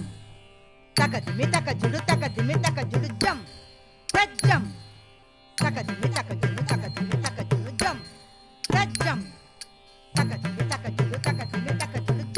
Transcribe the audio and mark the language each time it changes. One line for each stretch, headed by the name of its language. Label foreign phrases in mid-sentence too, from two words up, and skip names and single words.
English: Takadimi takajulu, takadimi takajulu, jump. That jump. Takadimi takajulu, takadimi takajulu, jump. That jump. Takadimi takajulu, takadimi takajulu.